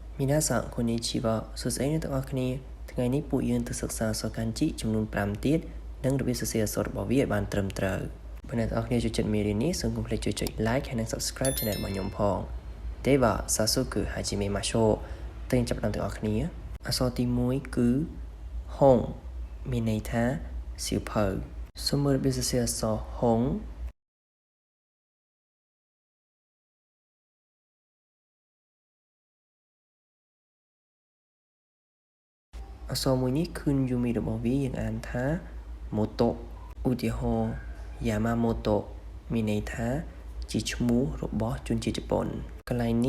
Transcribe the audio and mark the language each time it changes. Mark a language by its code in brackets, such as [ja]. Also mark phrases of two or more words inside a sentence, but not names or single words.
[ja] 皆さんこんにちは [km] សួស្តីអ្នកទាំងអស់គ្នាថ្ងៃនេះពួកយើងទៅសិក្សាអក្សរ漢字ចំនួន5ទៀតនិងរបៀបសរសេរអក្សររបស់វាឲ្យបានត្រឹមត្រូវបើអ្នកទាំងអស់គ្នាចូលចិត្តមេរៀននេះសូមកុំភ្លេចជួយចុច like ហើយនិង [en] subscribe channel [km] របស់ខ្ញុំផង [ja] では早速始めましょう [km] ទៅចាប់ផ្ដើមទាំងអស់គ្នាអក្សរទី1គឺហុងមានន័យថាសៀវភៅសូមមើលរបៀបសរសេរអក្សរហុង អក្សរមួយនេះគឺយូមីរបស់វាយើងអានថាម៉ូតូឧទាហរណ៍យ៉ាម៉ាម៉ូតូមានន័យថាជាឈ្មោះរបស់ជនជាតិជប៉ុនកន្លែងនេះ